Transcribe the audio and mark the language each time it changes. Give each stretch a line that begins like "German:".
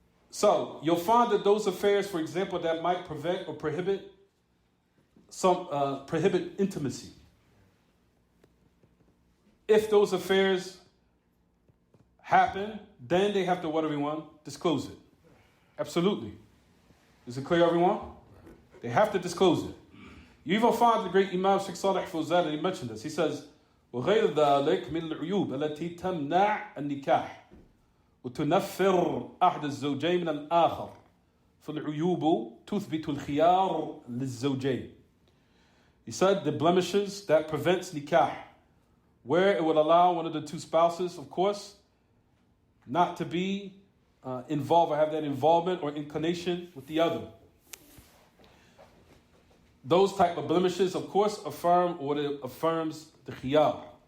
English: So you'll find that those affairs, for example, that might prevent or prohibit intimacy. If those affairs happen, then they have to what, everyone? Disclose it. Absolutely. Is it clear, everyone? They have to disclose it. You even find the great Imam Sheikh Salih Fawzan, he mentioned this. He says,
Arabic: وغير ذلك من العيوب التي تمنع النكاح وتنفر أحد الزوجين من الآخر فالعيوب تثبت الخيار للزوجين.
English: He said the blemishes that prevents nikah, where it would allow one of the 2 spouses, of course, not to be involved or have that involvement or inclination with the other. Those type of blemishes, of course, affirm what it affirms the khiyar.